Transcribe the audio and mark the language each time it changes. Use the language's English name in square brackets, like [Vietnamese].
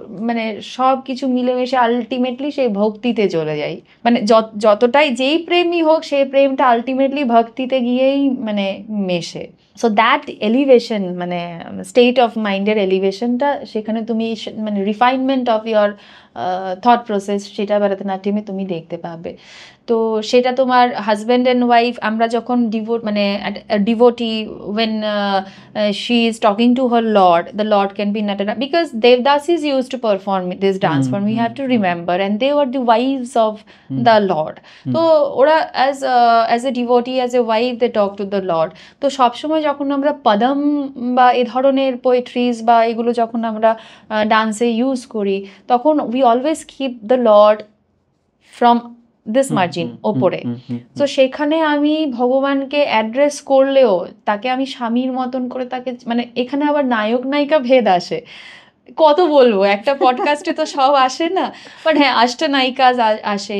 [Bangla] মানে সব কিছু মিলেমিশে আলটিমেটলি সেই ভক্তিতে চলে যাই, মানে যতটাই যেই প্রেমই হোক সেই প্রেমটা আলটিমেটলি ভক্তিতে গিয়েই মানে মেশে। [English] so that elevation [Bangla] মানে স্টেট অফ মাইন্ডের এলিভেশনটা সেখানে তুমি মানে [English] refinement of your thought process [Bangla] সেটা ভরতনাট্যমে তুমি দেখতে পাবে। তো সেটা তোমার হাজব্যান্ড অ্যান্ড ওয়াইফ, আমরা যখন মানে devotee [English] when she is talking to her lord, the lord can be Natara, because Devdas is used to perform this dance form, we have to remember, and they were the wives of the lord. [Bangla] তো ওরা [English] as a devotee, as a wife, they talk to the lord. [Bangla] তো সবসময় যখন আমরা পদম বা এ ধরনের পোয়েট্রিজ বা এগুলো যখন আমরা ডান্সে ইউজ করি, তখন [English] we always keep the lord from this margin [Bangla] ওপরে। তো সেখানে আমি ভগবানকে অ্যাড্রেস করলেও তাকে আমি স্বামীর মতন করে তাকে, মানে এখানে আবার নায়ক নায়িকা ভেদ আসে, কত বলবো, একটা পডকাস্টে তো সব আসে না, বাট হ্যাঁ অষ্টনায়িকা আসে।